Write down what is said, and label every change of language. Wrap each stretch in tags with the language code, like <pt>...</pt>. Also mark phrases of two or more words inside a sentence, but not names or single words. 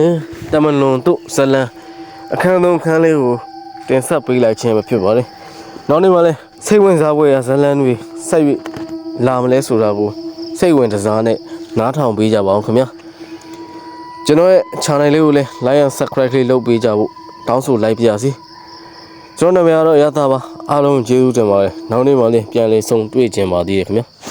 <my>နဲ့တမလွန်တို့ဇလန်းအခန်းသုံးခန်းလေးကိုတင်ဆက်ပေးလိုက်ခြင်းပဲဖြစ်ပါတယ်နောက်နေ့မှလည်းစိတ်ဝင်စားပွဲရာဇလန်းတွေဆက်၍လာမလဲဆိုတာကိုစိတ်ဝင်တစားနဲ့နားထောင်ပေးကြပါအောင်ခင်ဗျာကျွန်တော်ရဲ့ channel လေးကိုလည်း</my> <en>like and subscribe</en> <my>လေးလုပ်ပေးကြဖို့တောင်းဆိုလိုက်ပါရစေကျွန်တော်နာမည်ကတော့ရသပါအားလုံးကျေးဇူးတင်ပါတယ်နောက်နေ့မှလည်းပြန်လည်ဆုံတွေ့ကြပါသေးတယ်ခင်ဗျာ</my>